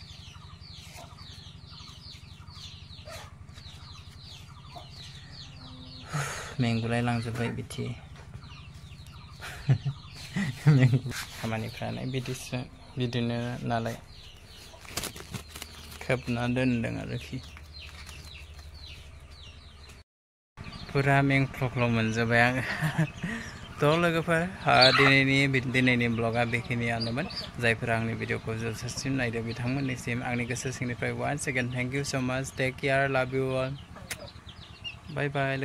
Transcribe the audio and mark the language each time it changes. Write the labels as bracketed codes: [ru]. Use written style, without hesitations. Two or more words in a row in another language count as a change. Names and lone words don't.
[brx] मेंगुलाय लांजोब्बाय बिदि खामानिफ्रानो बिदिनो नालाय खोबना दोनदों आरोखि पुरा मेंख्लख्ल' मोनजोब्बाय आङो थ' लोगोफोर दिनैनि ब्लगा बेखिनियानोमोन जायफोरा आंनि भिडिअखौ जोबजासिम नायदों बिथांमोननिसिम आंनि गोसो सिंनिफ्राय [en] once again thank you so much take care love you all bye bye